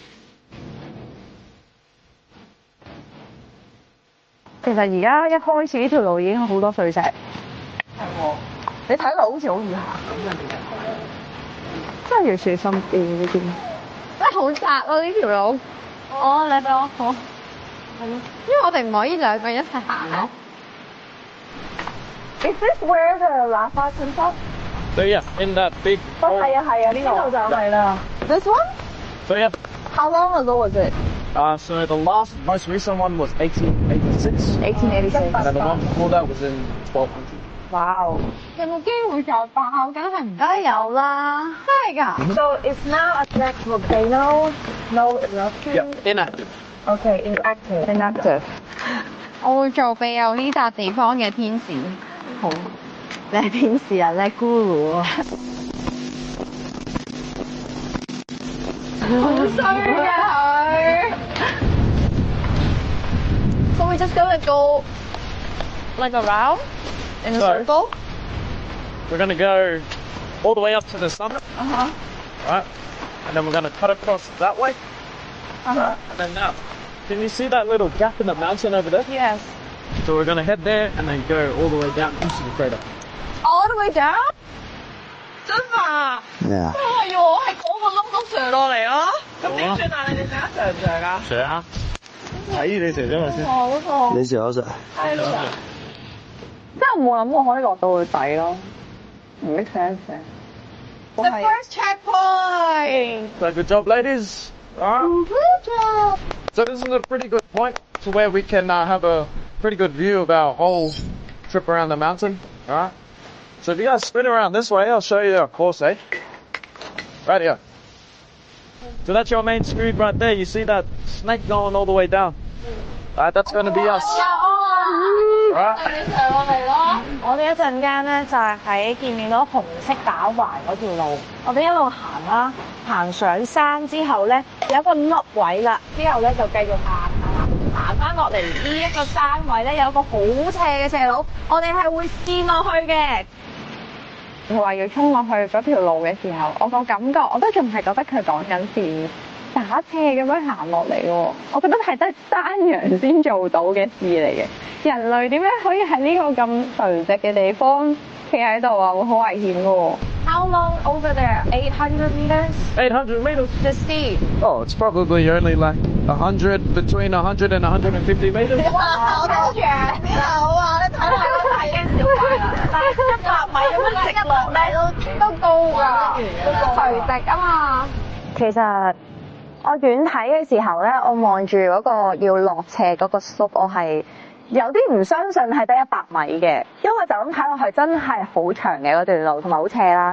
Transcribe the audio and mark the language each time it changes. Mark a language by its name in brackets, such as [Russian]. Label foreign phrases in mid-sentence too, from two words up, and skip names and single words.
[Cantonese] 其實而家一開始呢條路已經好多碎石，係喎，你睇落好似好易行咁啊！真係要小心啲呢啲，真係好窄啊呢條路。哦，你俾我好，係咯，因為我哋唔可以2個人一齊行咯。 [English] Is this where the lava comes up? So yeah, in that big. [Cantonese] 係啊，呢度就係啦。 [English] This one? So yeah. How long ago was it? So the most recent one was 1886. 1886. And then the one before that was in 1200. Wow. [Cantonese] 有冇機會再爆？梗係唔得有啦，真係㗎。 [English] So it's now an active volcano. No eruption. Yeah, inactive. Okay, inactive. Inactive. [Cantonese] 我會做庇佑呢笪地方嘅天使。好，你係天使啊，你係 guru 啊。好衰㗎佢。 [English] So we just gonna go like around in a circle. We're going to go all the way up to the summit. Right? And then we're going to cut across that way. And then now, can you see that little gap in the mountain over there? Yes. So we're going to head there and then go all the way down into the crater. All the way down? [Cantonese] 真啊？ [English] Yeah. [Cantonese] 係喎，係嗰個窿都上落嚟咯。咁點算啊？你哋上唔上啊？上啊！睇你上咗咪先。好痛。你上咗上。係咯。真係冇諗過可以落到去底咯，唔 [English] make sense。 The first checkpoint. So good job, ladies. Good job. So this is a pretty good point to where we can have a pretty good view of our whole trip around the mountain. All right. So if you guys spin around this way, I'll show you our course, eh? Right here. So that's your main screed right there. You see that snake going all the way down? All right, that's going to be us. [Cantonese] 我哋一陣間咧就係喺見面嗰紅色打橫嗰條路，我哋一路行啦，行上山之後咧有一個凹位啦，之後咧就繼續行翻落嚟呢一個山位咧有一個好斜嘅斜路，我哋係會跣落去嘅。佢話要衝落去嗰條路嘅時候，我個感覺我都仲係覺得佢講緊是打斜咁樣行落嚟喎，我覺得係得山羊先做到嘅事嚟嘅。人類點樣可以喺呢個咁垂直嘅地方企喺度啊？會好危險㗎喎。 [English] How long over there? 800 meters? 800 meters? The steep. Oh, it's probably only like 100, between 100 and 150 meters. [Cantonese] 哇，好多長好啊！你睇下我睇嘅小朋友，但係100米咁樣直落咧都高㗎，垂直啊嘛。其實我遠睇嘅時候咧，我望住嗰個要落斜嗰個 slope， 我係有啲唔相信係得100米嘅，因為就咁睇落去真係好長嘅嗰段路，同埋好斜啦。